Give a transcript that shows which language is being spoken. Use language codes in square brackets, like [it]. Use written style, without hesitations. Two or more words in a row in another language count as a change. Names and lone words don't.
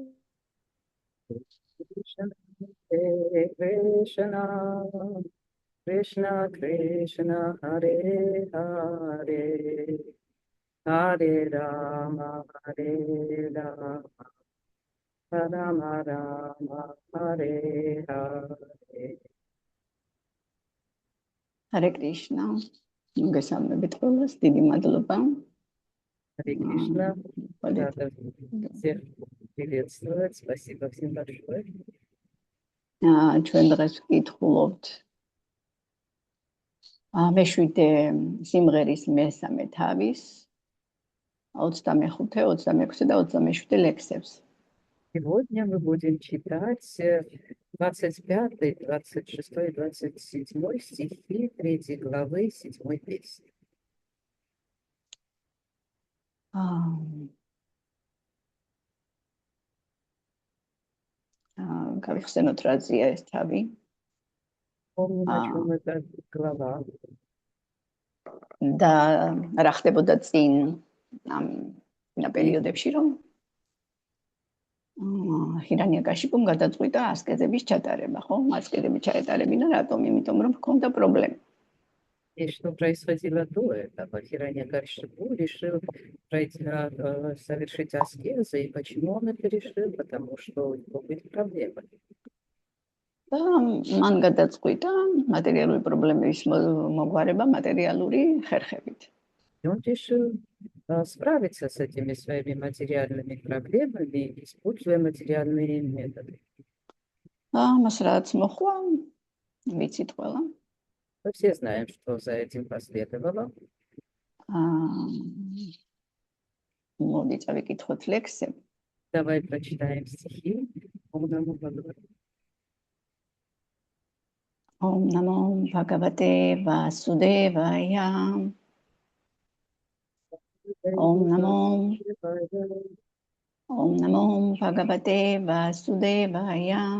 [sa] कृष्ण, हरे कृष्ण, कृष्ण कृष्ण, हरे हरे, हरे राम, हरे राम, राम राम, हरे हरे. हरे कृष्ण. [ka] მოგესალმებით ყველას, დიდი მადლობა. [sa] हरे कृष्ण. [ru] Полет. Рада всех приветствовать. Спасибо всем большое. [ka] ჩვენ დღეს ვკითხულობთ მეშვიდე სიმღერის მესამე თავის 25, 26 და 27 ლექსებს. [ru] Сегодня мы будем читать 25, 26, 27 стихи 3 главы 7 песни. [ka] გავიხსენოთ რაზეა ეს თავი. [ru] Помню, на чем эта глава. [ka] და რა ხდებოდა წინ ამ პერიოდებში, რომ ჰირანიაკაშიპუმ გადაწყვიტა ასკეზების ჩატარება, ხო? ასკეზები ჩაეტარებინა, რატომ? იმიტომ რომ ჰქონდა პრობლემა. [ru] И что происходило до этого? Хираньякашипу решил совершить аскезы. И почему он это решил? Потому что у него были проблемы. [ka] და მან გადაწყვიტა მატერიალური პრობლემების მოგვარება მატერიალური ხერხებით. [ru] И он решил справиться с этими своими материальными проблемами, используя материальные методы. [ka] Მას რაც მოხდა, ვიცით ყველა. [ru] Мы все знаем, что за этим последовало. [ka] მოდი წავიკითხოთ ლექსები. [ru] Давай прочитаем стихи. [sa] ॐ नमो भगवते वासुदेवाय. ॐ नमो भगवते वासुदेवाय.